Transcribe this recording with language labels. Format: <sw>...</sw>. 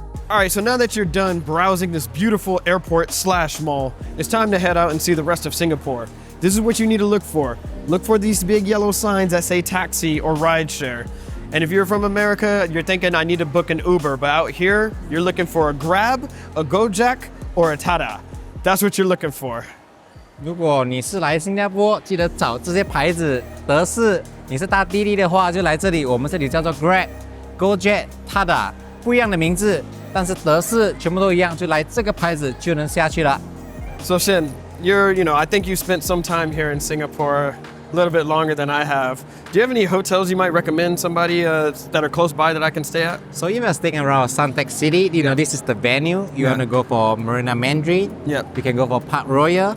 <en>All right, so now that you're done browsing this beautiful airport/mall, it's time to head out and see the rest of Singapore. This is what you need to look for. Look for these big yellow signs that say taxi or rideshare. And if you're from America, you're thinking I need to book an Uber, but out here, you're looking for a Grab, a Gojek, or a Tada. That's what you're looking for.</en> <zh>如果你是来新加坡，记得找这些牌子。德士，你是搭滴滴的话，就来这里。我们这里叫做 Grab、Gojek、Tada， 不一样的名字，但是德士全部都一样，就来这个牌子就能下去了。</zh> <en>So Xian, I think you spent some time here in Singapore, a little bit longer than I have. Do you have any hotels you might recommend somebody that are close by that I can stay at? So if you're staying around Suntec City, this is the venue. You want to go for Marina Mandarin. Yeah. You can go for Park Royal.</en>